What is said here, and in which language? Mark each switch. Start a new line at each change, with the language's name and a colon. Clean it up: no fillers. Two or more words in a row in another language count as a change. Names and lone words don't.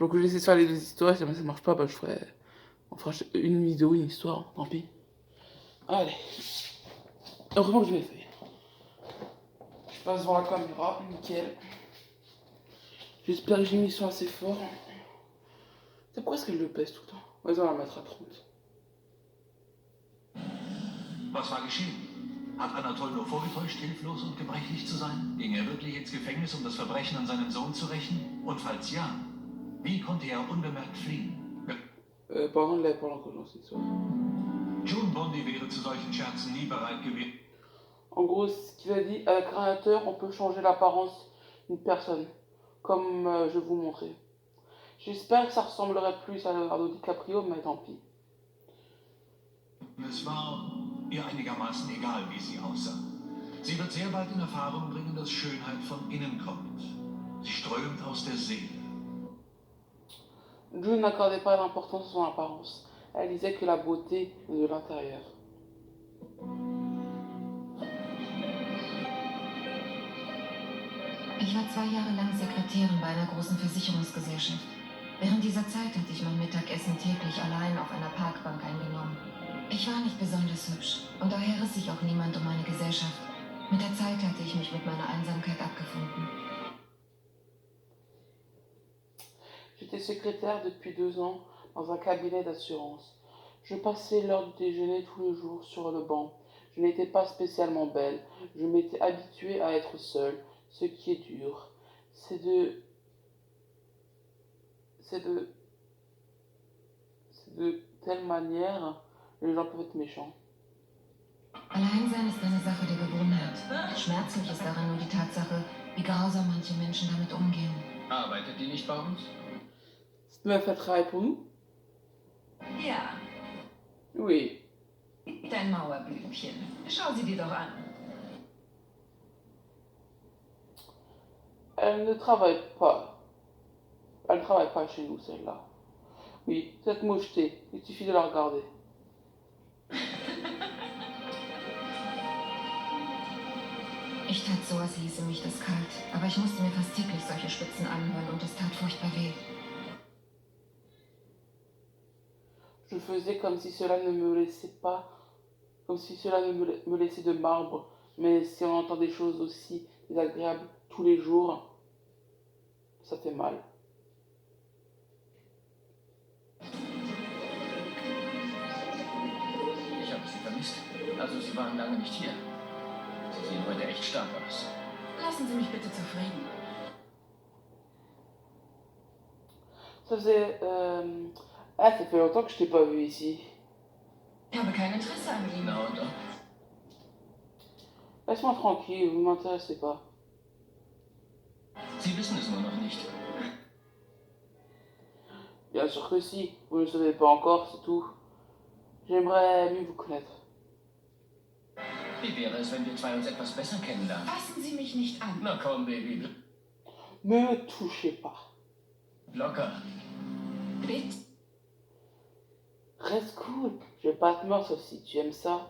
French: Donc je vais essayer de faire les deux histoires. Si jamais ça marche pas, bah je ferai... On fera une vidéo, une histoire. Tant pis. Allez. Heureusement que je l'ai fait. Je passe devant la caméra. Nickel. J'espère que j'ai mis ça assez fort. C'est pourquoi est-ce qu'elle le pèse tout le temps? Vas-y, on va la mettre à 30.
German: Was war geschehen? Hat Anatol nur vorgetäuscht, hilflos und gebrechlich zu sein? Ging er wirklich ins Gefängnis, um das Verbrechen an seinem Sohn zu rächen? Und falls ja, wie konnte er unbemerkt fliehen?
French: Pardon, là, pendant que j'en suis sûr.
German: June Bondi wäre zu solchen Scherzen nie bereit gewesen.
French: En gros, ce qu'il a dit, avec Créateur, on peut changer l'apparence d'une personne, comme je vais vous montrer. J'espère que ça ressemblerait plus à Leonardo DiCaprio, mais tant pis.
German: Es war ihr einigermaßen egal, wie sie aussah. Sie wird sehr bald in Erfahrung bringen, dass Schönheit von innen kommt. Sie strömt aus der Seele.
French: June n'accordait pas d'importance à son apparence. Elle disait que la beauté est de l'intérieur.
German: Ich war 2 Jahre lang Sekretärin bei einer großen Versicherungsgesellschaft. Während dieser Zeit hatte ich mein Mittagessen täglich allein auf einer Parkbank eingenommen. Ich war nicht besonders hübsch und daher riss sich auch niemand um meine Gesellschaft. Mit der Zeit hatte ich mich mit meiner Einsamkeit abgefunden.
French: J'étais secrétaire depuis 2 ans dans un cabinet d'assurance. Je passais l'heure du déjeuner tous les jours sur le banc. Je n'étais pas spécialement belle. Je m'étais habituée à être seule. Ce qui est dur, c'est de telle manière, les gens peuvent être méchants.
German: Alleinsein ist eine Sache der Gewohnheit. Schmerzlich ist daran nur die Tatsache, wie grausam manche Menschen damit umgehen. Arbeitet die nicht bei uns?
French: Cette meuf, elle travaille pour nous?
German: Ja,
French: Oui.
German: dein Mauerblümchen. Schau sie dir doch an.
French: Elle ne travaille pas. Elle ne travaille pas chez nous, celle-là. Oui, cette mocheté, il suffit de la regarder.
German: Ich tat so, als hieße mich das kalt, aber ich musste mir fast täglich solche Spitzen anhören und es tat furchtbar weh.
French: Je faisais comme si cela ne me laissait pas, comme si cela ne me laissait de marbre, mais si on entend des choses aussi désagréables tous les jours, ça fait mal.
German: Ich habe Sie vermisst. Also Sie waren lange nicht hier. Sie sehen heute echt stark aus. Lassen Sie mich bitte zufrieden.
French: Ça faisait... Ah, ça fait longtemps que je t'ai pas vu ici.
German: Ich habe kein Interesse an Ihnen. Na und?
French: Laisse-moi tranquille, vous m'intéressez pas.
German: Sie wissen es nur noch nicht.
French: Bien sûr que si, vous ne le savez pas encore, c'est tout. J'aimerais mieux vous connaître.
German: Wie wäre es, wenn wir zwei uns etwas besser kennenlernen? Fassen Sie mich nicht an. Na komm, Baby.
French: Ne me touchez pas.
German: Locker. Bitte.
French: Reste cool, je vais pas te mordre sauf si tu aimes ça.